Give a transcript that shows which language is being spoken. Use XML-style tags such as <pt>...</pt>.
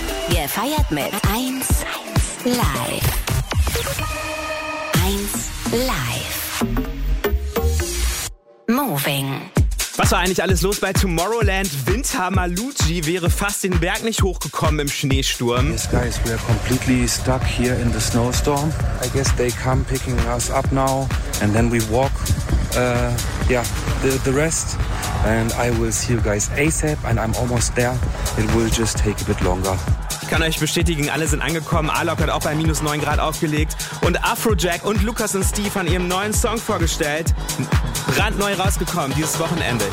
<de>Ihr feiert mit 1-1 Live. 1 Live. Moving. Was war eigentlich alles los bei Tomorrowland? Winter Malucci wäre fast den Berg nicht hochgekommen im Schneesturm.</de> <en>Yes, guys, we are completely stuck here in the snowstorm. I guess they come picking us up now and then we walk the rest. And I will see you guys ASAP and I'm almost there. It will just take a bit longer.</en> <de>Ich kann euch bestätigen, alle sind angekommen. Alok hat auch bei minus 9 Grad aufgelegt. Und Afrojack und Lukas und Steve haben ihren neuen Song vorgestellt. Brandneu rausgekommen dieses Wochenende.</de>